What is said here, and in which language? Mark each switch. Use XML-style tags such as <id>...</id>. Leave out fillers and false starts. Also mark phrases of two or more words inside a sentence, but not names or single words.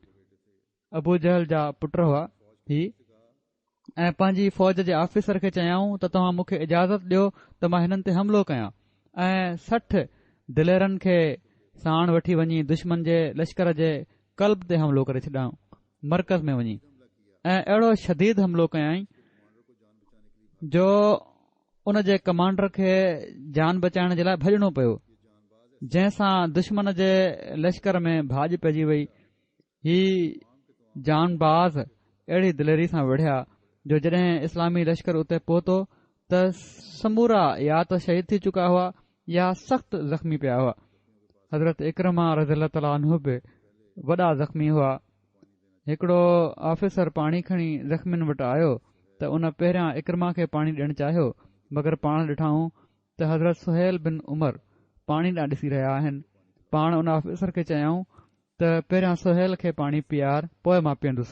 <sd>अबू जहल जा पुट हुआ ही ऐं पंहिंजी फ़ौज जे ऑफिसर खे चयाऊं त तव्हां मूंखे इजाज़त ॾियो त मां हिननि ते हमिलो कयां ऐं 60 दिलेरनि खे साण वठी वञी दुश्मन जे लश्कर जे कल्ब ते हमिलो करे छॾियाऊं, मरकज़ में वञी ऐं अहिड़ो शदीद हमिलो कयई जो उन जे कमांडर खे जान बचाइण जे लाइ भॼणो पियो, जंहिंसां दुश्मन जे लश्कर में भाॼ पइजी वई। ही जानबाज़ अहिड़ी दिलेरी सां विढ़िया जो जॾहिं इस्लामी लश्कर उते पहुतो त समूरा या त शहीद थी चुका हुआ या सख़्त ज़ख़्मी पिया हुआ। हज़रत इक्रमा</sd> <ar>رضي الله تعالى عنه</ar> <sd>बि वॾा ज़ख़्मी हुआ। हिकिड़ो ऑफिसर पाणी खणी ज़ख़्मियुनि वटि आयो त उन पहिरियां इक्रमा खे पाणी ॾियणु चाहियो, मगर पाण ॾिठाऊं त हज़रत सुहेल बिन उमर पाणी ॾांहुं ॾिसी रहिया आहिनि। पाण उन ऑफिसर खे चयाऊं त पहिरियां सुहेल खे पाणी पीआर, पोइ मां पीअंदुसि।</sd>